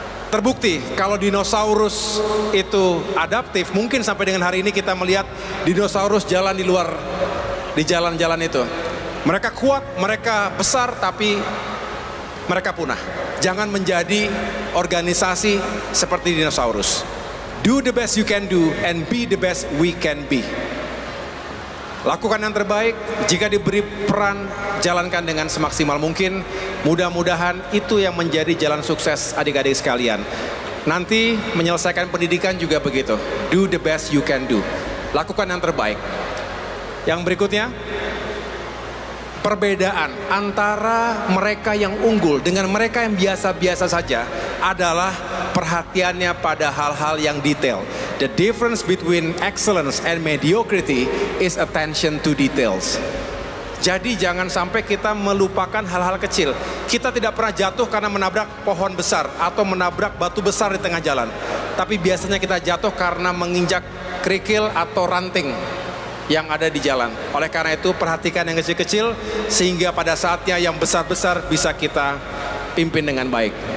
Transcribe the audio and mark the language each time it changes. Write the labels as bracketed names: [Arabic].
[Indonesian] Terbukti kalau dinosaurus itu adaptif, mungkin sampai dengan hari ini kita melihat dinosaurus jalan di luar, di jalan-jalan itu. Mereka kuat, mereka besar, tapi mereka punah. Jangan menjadi organisasi seperti dinosaurus. [English] Do the best you can do and be the best we can be. [Indonesian] Lakukan yang terbaik, jika diberi peran, jalankan dengan semaksimal mungkin. Mudah-mudahan itu yang menjadi jalan sukses adik-adik sekalian. Nanti menyelesaikan pendidikan juga begitu. [English] Do the best you can do. [Indonesian] Lakukan yang terbaik. Yang berikutnya, perbedaan antara mereka yang unggul dengan mereka yang biasa-biasa saja adalah perhatiannya pada hal-hal yang detail. [English] The difference between excellence and mediocrity is attention to details. [Indonesian] Jadi jangan sampai kita melupakan hal-hal kecil. Kita tidak pernah jatuh karena menabrak pohon besar atau menabrak batu besar di tengah jalan. Tapi biasanya kita jatuh karena menginjak kerikil atau ranting yang ada di jalan. Oleh karena itu perhatikan yang kecil-kecil sehingga pada saatnya yang besar-besar bisa kita pimpin dengan baik.